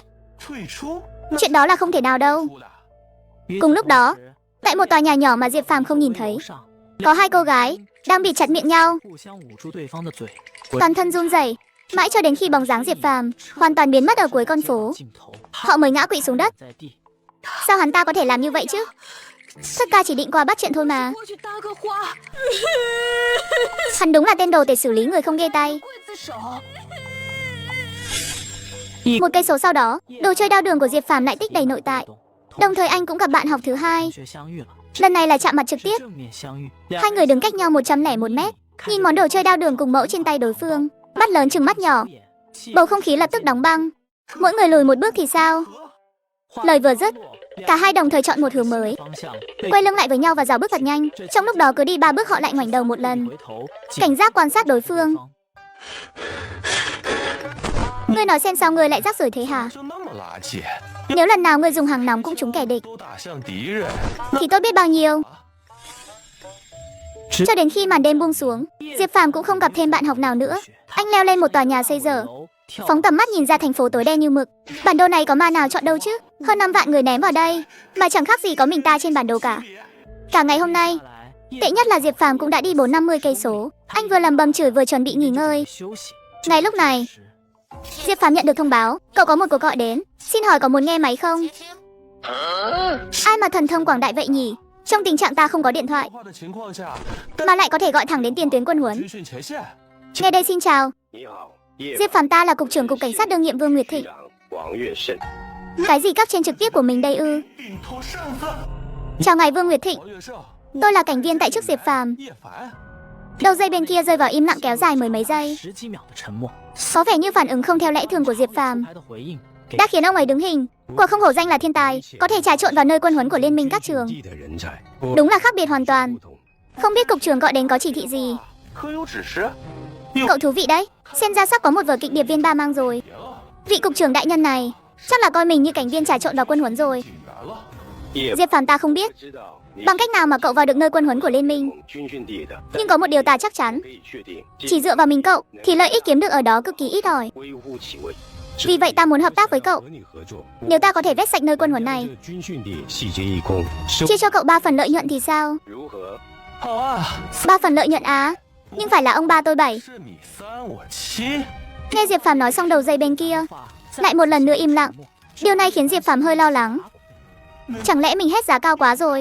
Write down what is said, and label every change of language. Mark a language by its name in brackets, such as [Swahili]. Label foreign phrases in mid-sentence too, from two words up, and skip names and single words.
[Vietnamese] Chuyện đó là không thể nào đâu. Cùng lúc đó, tại một tòa nhà nhỏ mà Diệp Phàm không nhìn thấy, có 2 cô gái đang bịt chặt miệng nhau, toàn thân run rẩy, mãi cho đến khi bóng dáng Diệp Phàm hoàn toàn biến mất ở cuối con phố, họ mới ngã quỵ xuống đất. Sao hắn ta có thể làm như vậy chứ? Thất ca chỉ định qua bắt chuyện thôi mà. [Chinese] 过去搭个话， [Vietnamese] Hắn đúng là tên đồ để xử lý người không ghê tay. [Chinese] 刽子手。 [Vietnamese] Một cây số sau đó, đồ chơi đao đường của Diệp Phàm lại tích đầy nội tại. Đồng thời anh cũng gặp bạn học thứ hai. Lần này là chạm mặt trực tiếp. Hai người đứng cách nhau 101 mét, nhìn món đồ chơi đao đường cùng mẫu trên tay đối phương, mắt lớn chừng mắt nhỏ. Bầu không khí lập tức đóng băng. Mỗi người lùi một bước thì sao? Lời vừa dứt, cả hai đồng thời chọn một hướng mới, quay lưng lại với nhau và rào bước thật nhanh. Trong lúc đó cứ đi 3 bước họ lại ngoảnh đầu một lần, cảnh giác quan sát đối phương. Ngươi nói xem sao ngươi lại rác rưởi thế hả? [Chinese] 就那么垃圾， [Vietnamese] Nếu lần nào ngươi dùng hàng nóng cũng trúng kẻ địch [Chinese] 都打向敌人。 [Vietnamese] thì tốt biết bao nhiêu. Cho đến khi màn đêm buông xuống, Diệp Phàm cũng không gặp thêm bạn học nào nữa. Anh leo lên một tòa nhà xây dở, phóng tầm mắt nhìn ra thành phố tối đen như mực. Bản đồ này có ma nào chọn đâu chứ? Hơn 5 vạn người ném vào đây, mà chẳng khác gì có mình ta trên bản đồ cả. Cả ngày hôm nay, tệ nhất là Diệp Phàm cũng đã đi 450 cây số. Anh vừa lầm bầm chửi vừa chuẩn bị nghỉ ngơi. Ngay lúc này, Diệp Phàm nhận được thông báo, cậu có một cuộc gọi đến. Xin hỏi có muốn nghe máy không? [Chinese] 接听， [Vietnamese] Ai mà thần thông quảng đại vậy nhỉ? Trong tình trạng ta không có điện thoại, [Chinese] 化的情况下， [Vietnamese] mà lại có thể gọi thẳng đến tiền tuyến quân huấn. [Chinese] 军训前线。 [Vietnamese] Nghe đây xin chào. [Chinese] 你好，叶 [Vietnamese] Diệp Phàm ta là cục trưởng cục cảnh sát đương nhiệm Vương Nguyệt Thịnh. [Chinese] 长王月胜， [Vietnamese] Cái gì cấp trên trực tiếp của mình đây ư? [Chinese] 领头上司 [Vietnamese] Chào ngài Vương Nguyệt Thịnh, [Chinese] 王月胜、 [Vietnamese] tôi là cảnh viên tại chức Diệp Phàm. [Chinese] 叶凡， [Vietnamese] Đầu dây bên kia rơi vào im lặng kéo dài mười mấy giây. Có vẻ như phản ứng không theo lẽ thường của Diệp Phàm đã khiến ông ấy đứng hình. Quả không hổ danh là thiên tài, có thể trà trộn vào nơi quân huấn của liên minh các trường. [Chinese] 地的人才， [Vietnamese] Đúng là khác biệt hoàn toàn. [Chinese] 不同。 [Vietnamese] Không biết cục trưởng gọi đến có chỉ thị gì? [Chinese] 可有指示？ [Vietnamese] Cậu thú vị đấy. Xem ra sắp có một vở kịch điệp viên ba mang rồi. [Chinese] 别了， [Vietnamese] Vị cục trưởng đại nhân này chắc là coi mình như cảnh viên trà trộn vào quân huấn rồi. [Chinese] 警员了。叶 [Vietnamese] Diệp Phàm ta không biết [Chinese] 知道你 [Vietnamese] bằng cách nào mà cậu vào được nơi quân huấn của liên minh. [Chinese] 军训地的， [Vietnamese] Nhưng có một điều ta chắc chắn, [Chinese] 可以确定 [Vietnamese] chỉ dựa vào mình cậu thì lợi ích kiếm được ở đó cực kỳ ít ỏi. [Chinese] 微乎其微。 [Vietnamese] Vì vậy ta muốn hợp tác với cậu. [Chinese] 和你合作， [Vietnamese] Nếu ta có thể vét sạch nơi quân huấn này, [Chinese] 这军训地细节一空，收 [Vietnamese] chia cho cậu 3 phần lợi nhuận thì sao? [Chinese] 如何？好啊， [Vietnamese] 3 phần lợi nhuận á? Nhưng phải là ông ba tôi 7. [Chinese] 是你3我7。 [Vietnamese] Nghe Diệp Phàm nói xong đầu dây bên kia lại một lần nữa im lặng. Điều này khiến Diệp Phàm hơi lo lắng. Chẳng lẽ mình hết giá cao quá rồi?